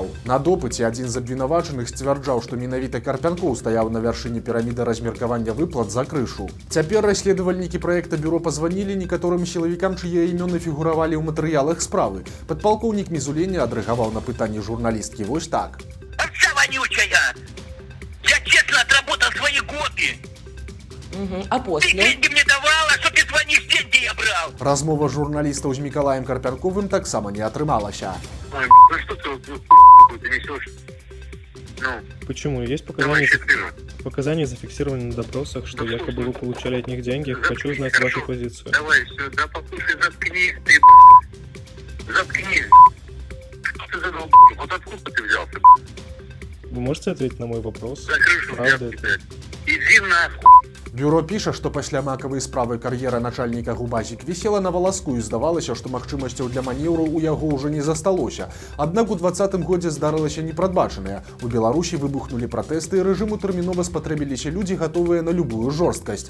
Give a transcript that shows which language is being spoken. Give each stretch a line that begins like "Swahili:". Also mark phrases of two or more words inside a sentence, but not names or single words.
Belarusian: На допыце адзін з абвінавачаных сцвярджаў, што менавіта Карпянкоў стаяў на вяршыні піраміды размеркавання выплат за крышу. Цяпер расследавальнікі праекта бюро пазванілі некаторым сілавікам, чые імёны фігуравалі ў матэрыялах справы. Падпалкоўнік Мізуленя адрэагаваў на пытанне журналісткі вось так.
Russian: Овца вонючая! Я честно отработал свои годы! А Ты после? деньги мне давала, что ты звонишь, деньги я брал! Размова журналістаў з Мікалаем Карпянковым таксама не атрымалася. Ой, ну что ты несешь? Ну, Почему? Есть давай показания зафиксированы на допросах, что Ну, якобы вы получали от них деньги. заткнись, Хочу узнать хорошо. вашу позицию. Давай, все, да послушай, заткнись ты, заткнись. Что ты за долб***? Вот откуда ты взялся? Вы можете ответить на мой вопрос? За крышу Правда взял это? тебя. Иди нахуй.
Belarusian: Бюро піша, што пасля макавай справы кар'ера начальніка губазік вісела на валаску і здавалася, што магчымасцяў для манеўру ў яго ўжо не засталося. Аднак у 2020 годзе здарылася непрадбачанае. У Беларусі выбухнулі пратэсты і рэжыму тэрмінова спатрэбіліся людзі, гатовыя на любую жорсткасць.